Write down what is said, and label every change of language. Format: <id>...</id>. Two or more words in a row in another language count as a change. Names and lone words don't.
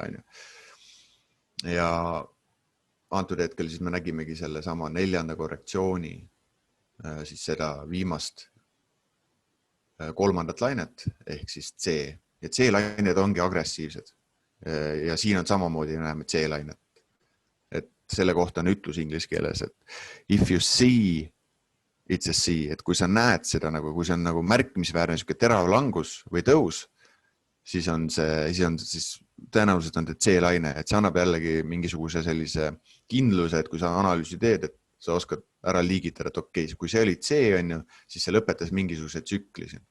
<et>Ja antud hetkel siis me nägimegi selle sama 4. korrektsiooni, siis seda viimast 3. lainet ehk siis C. Ja C-lained ongi agressiivsed. Ja siin on samamoodi näeme C-lainet. Et selle kohta on ütlus inglise keeles, et</et> <en>if you see it's a see,</en> <et>et kui sa näed seda, kui see on nagu märkimisväärne terav langus või tõus, siis on siis tõenäoliselt on C-laine, et see annab jällegi mingisuguse sellise kindluse, et kui sa analüüsi teed, et sa oskad ära liigitada, et okei, kui see oli C, on ju, siis see lõpetas mingisuguse tsükli siin.</et>